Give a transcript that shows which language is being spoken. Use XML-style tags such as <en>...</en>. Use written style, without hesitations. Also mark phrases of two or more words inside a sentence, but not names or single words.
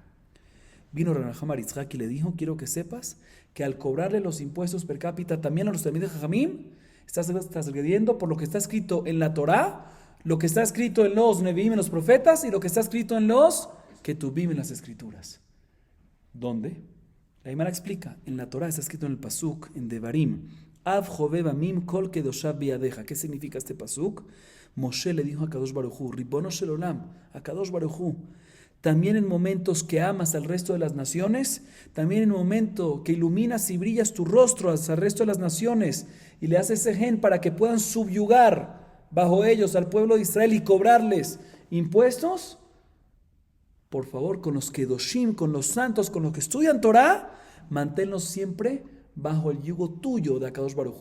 <es>Vino Rabban Nachman Yitzchak y le dijo, quiero que sepas que al cobrarle los impuestos</es> <la>per cápita</la> <es>también a los</es> <he>תלמידי חכמים,</he> <es>estás agrediendo por lo que está escrito en la Torah, lo que está escrito en los Neviim, en los profetas, y lo que está escrito en los Ketubim, en las escrituras. ¿Dónde? La Gemara explica, en la Torah está escrito en el Pasuk, en Devarim,</es> <he>אף חבב עמים כל קדשיו בידך.</he> <es>¿Qué significa este Pasuk? Moshe le dijo a</es> <he>קדוש ברוך הוא, רבונו של עולם,</he> <es>a</es> <he>קדוש ברוך הוא,</he> <es>también en momentos que amas al resto de las naciones, también en el momento que iluminas y brillas tu rostro al resto de las naciones y le haces ese gen para que puedan subyugar bajo ellos al pueblo de Israel y cobrarles impuestos, por favor, con los Kedoshim, con los santos, con los que estudian Torah, manténlos siempre bajo el yugo tuyo de</es> <he>הקדוש ברוך הוא.</he>